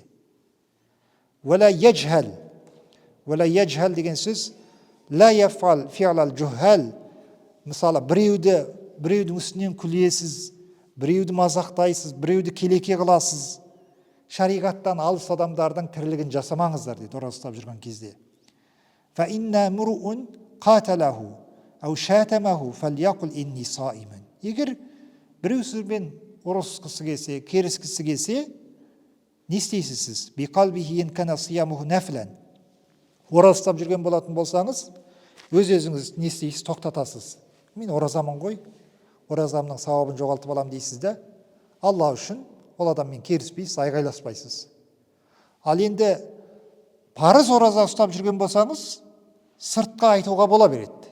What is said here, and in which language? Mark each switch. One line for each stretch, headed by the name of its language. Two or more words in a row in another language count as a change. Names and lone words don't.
Arabic: ولا يجهل
Kazakh: деген сөз,
Arabic: لا يفعل فعل الجهال.
Kazakh: Мысалы, біреудің үстінен күлесіз, біреуді мазақтайсыз, біреуді келеке қыласыз. Шариғаттан алыс адамдардың тірлігін жасамаңыздар дейді ораза ұстап жүрген кезде.
Arabic: فإن امرؤ قاتله أو شاتمه فليقل إني صائم.
Kazakh: Егер біреу сізбен ұрысқысы келсе, керіскісі келсе, не істейсіз сіз?
Arabic: بقلبه إن كان صيامه نفلا.
Kazakh: Ораза ұстап жүрген болатын болсаңыз, өз-өзіңіз не істейсіз? Тоқтатасыз. Мен оразамын ғой, оразамның сауабын жоғалтып алам дейсіз де, Алла үшін ол адаммен керіспейсіз, айғайласпайсыз. Ал енді парыз ораза ұстап жүрген болсаңыз, сыртқа айтуға бола береді.